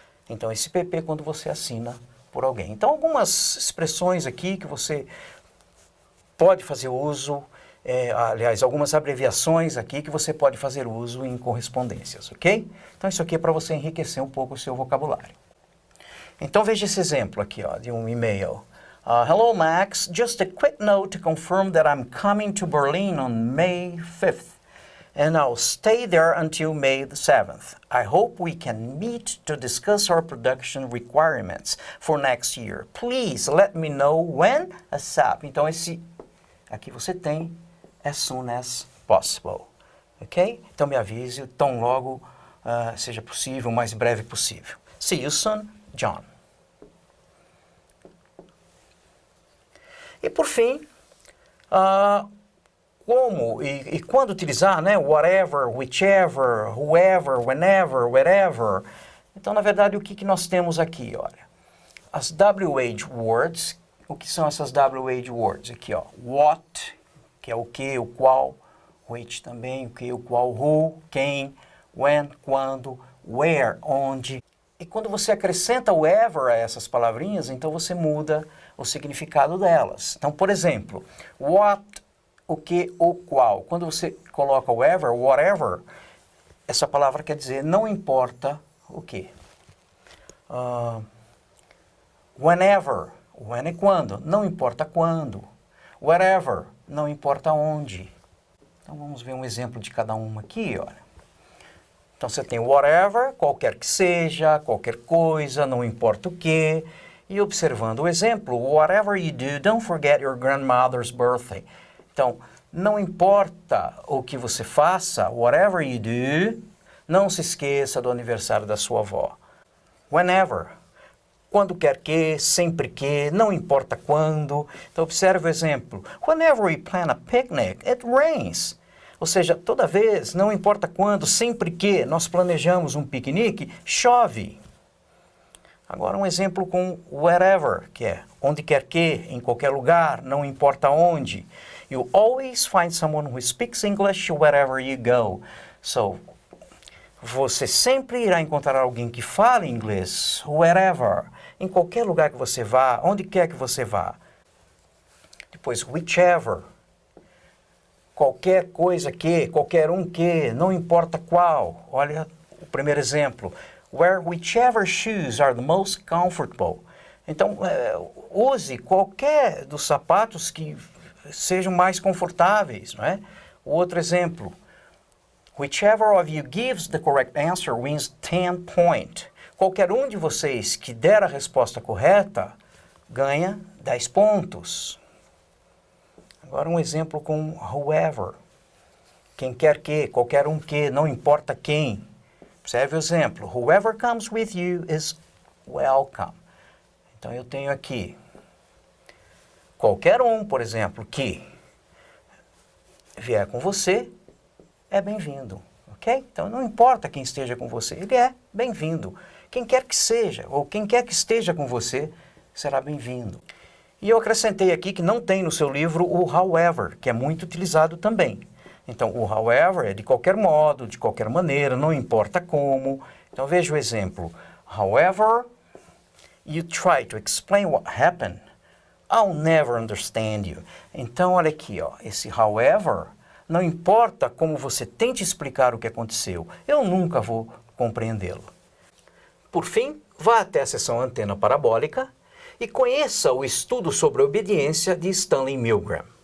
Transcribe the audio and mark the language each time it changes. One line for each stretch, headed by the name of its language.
Portuguese: Então, esse PP é quando você assina por alguém. Então, algumas expressões aqui que você pode fazer uso, aliás, algumas abreviações aqui que você pode fazer uso em correspondências, ok? Então, isso aqui é para você enriquecer um pouco o seu vocabulário. Então, veja esse exemplo aqui, ó, de um e-mail.
English: Hello, Max. Just a quick note to confirm that I'm coming to Berlin on May 5th. And I'll stay there until May the 7th. I hope we can meet to discuss our production requirements for next year. Please let me know when ASAP.
Portuguese: Então, aqui você tem
English: as soon as possible.
Portuguese: Ok? Então, me avise tão logo seja possível, o mais breve possível.
English: See you soon, John.
Portuguese: E por fim, como e quando utilizar, né?
English: Whatever, whichever, whoever, whenever, wherever.
Portuguese: Então, na verdade, o que nós temos aqui? Olha, as WH words. O que são essas WH words? Aqui, ó. What, que é o que, o qual. Which também, o que, o qual. Who, quem. When, quando. Where, onde. E quando você acrescenta o ever a essas palavrinhas, então você muda o significado delas. Então, por exemplo, what, o que, o qual. Quando você coloca o ever, whatever, essa palavra quer dizer não importa o que. Whenever, when é quando, não importa quando. Wherever, não importa onde. Então, vamos ver um exemplo de cada uma aqui, olha. Então, você tem whatever, qualquer que seja, qualquer coisa, não importa o que. E observando o exemplo,
English: whatever you do, don't forget your grandmother's birthday.
Portuguese: Então, não importa o que você faça,
English: whatever you do,
Portuguese: não se esqueça do aniversário da sua avó. Whenever, quando quer que, sempre que, não importa quando. Então, observe o exemplo.
English: Whenever we plan a picnic, it rains.
Portuguese: Ou seja, toda vez, não importa quando, sempre que nós planejamos um piquenique, chove. Agora um exemplo com wherever, que é onde quer que, em qualquer lugar, não importa onde.
English: You always find someone who speaks English wherever you go.
Portuguese: So, você sempre irá encontrar alguém que fala inglês, wherever, em qualquer lugar que você vá, onde quer que você vá. Depois, whichever. Qualquer coisa que, qualquer um que, não importa qual. Olha o primeiro exemplo.
English: Wear whichever shoes are the most comfortable.
Portuguese: Então, use qualquer dos sapatos que sejam mais confortáveis, não é? O outro exemplo.
English: Whichever of you gives the correct answer wins 10 points.
Portuguese: Qualquer um de vocês que der a resposta correta ganha 10 pontos. Agora um exemplo com whoever. Quem quer que, qualquer um que, não importa quem. Observe o exemplo.
English: Whoever comes with you is welcome.
Portuguese: Então eu tenho aqui qualquer um, por exemplo, que vier com você é bem-vindo. Ok? Então não importa quem esteja com você, ele é bem-vindo. Quem quer que seja, ou quem quer que esteja com você, será bem-vindo. E eu acrescentei aqui que não tem no seu livro o however, que é muito utilizado também. Então, o however é de qualquer modo, de qualquer maneira, não importa como. Então, veja o exemplo.
English: However you try to explain what happened, I'll never understand you.
Portuguese: Então, olha aqui, ó, esse however, não importa como você tente explicar o que aconteceu, eu nunca vou compreendê-lo. Por fim, vá até a seção Antena Parabólica e conheça o estudo sobre obediência de Stanley Milgram.